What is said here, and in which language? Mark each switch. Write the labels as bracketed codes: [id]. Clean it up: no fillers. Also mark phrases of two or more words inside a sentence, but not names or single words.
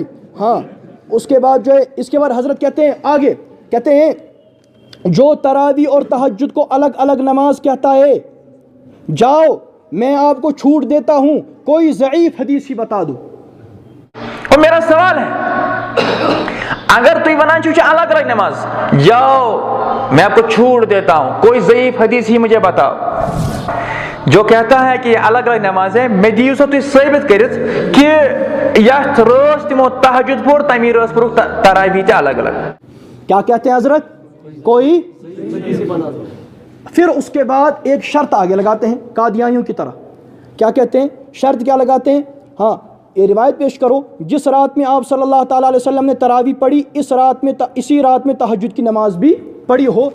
[ur] ہاں، اس کے بعد جو ہے، اس کے بعد حضرت کہتے ہیں آگے، کہتے ہیں جو تراویح اور تہجد کو الگ الگ نماز کہتا ہے، جاؤ میں آپ کو چھوٹ دیتا ہوں، کوئی ضعیف حدیث ہی بتا دو. اور میرا سوال ہے، اگر تم [ks] वनान छो [ur] الگ الگ نماز، جاؤ میں آپ کو چھوٹ دیتا ہوں، کوئی ضعیف حدیث ہی مجھے بتاؤ. جو کہتا ہے کہ الگ الگ نماز ہے, [ks] मैं दियो सो तुम साबित करित कि यथ रोज तिमो तहज्जुद पोर, तमी रोज पोर तरावी ते अलग अलग। [ur] کیا کہتے ہیں حضرت؟ کوئی. پھر اس کے بعد ایک شرط آگے لگاتے ہیں قادیانیوں کی طرح. کیا کہتے ہیں؟ شرط کیا لگاتے ہیں? ہاں، یہ روایت پیش کرو، جس رات میں آپ [ar] صلى الله عليه وسلم [ur] نے تراویح پڑھی، اس رات میں اسی رات میں تہجد کی نماز بھی پڑھی ہو.